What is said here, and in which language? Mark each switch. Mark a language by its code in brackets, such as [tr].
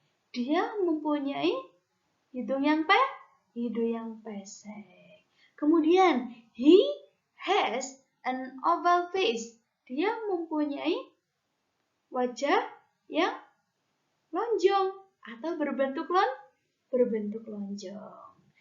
[id] Dia mempunyai hidung yang pesek. [en] Kemudian, he has an oval face. [id] Dia mempunyai wajah yang lonjong atau berbentuk lonjong.